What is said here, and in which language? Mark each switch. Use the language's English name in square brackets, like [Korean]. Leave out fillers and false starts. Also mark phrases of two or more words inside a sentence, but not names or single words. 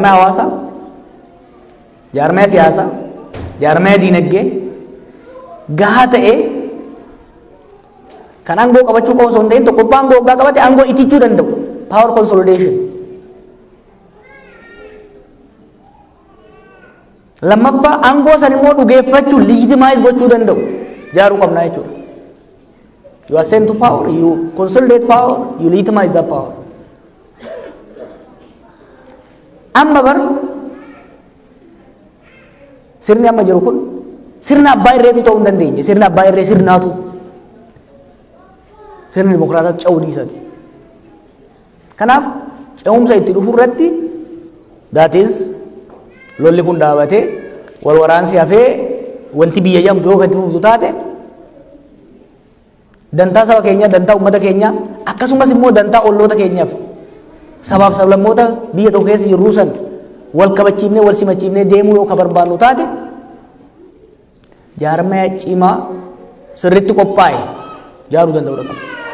[Oromo] Jaarmaya hawaasaa, jaarmaya siyaasaa, jaarmaya diinagdee gahaa ta'e kan aangoo qabachuu qofa osoo hin ta'in tokkoffaa aangoo waggaa qabate aangoo itichuu danda'u [English] power consolidation. [Oromo] Lammaffaa aangoo san immoo dhugeeffachuu legitimize gochuu danda'u jaaruu qabnaa jechuudha. [English] You ascend to power, you consolidate power, you legitimize that power. [Oromo] Amma bar sirni amma jiru kun sirna abbaa irreetu ta'uu hin dandeenye. Sirna abbaa irree sirnaatu sirni dimokiraataa ce'uu dhiisati. Kanaaf ce'umsa itti dhufu irratti [English] that is [Oromo] lolli kun dhaabatee wal waraansi hafee wanti biyya jamtu yoo itti fuftu taate dantaa saba keenya, dantaa uummata keenya akkasumas immoo dantaa olloota keenyaaf sabaaf sablammoota biyya tokko keessa jirru san wal kabachiifnee wal simachiifnee deemuu yoo ka barbaannu taate jaarmaya cimaa sirritti qophaa'e jaaruu danda'uu qaba.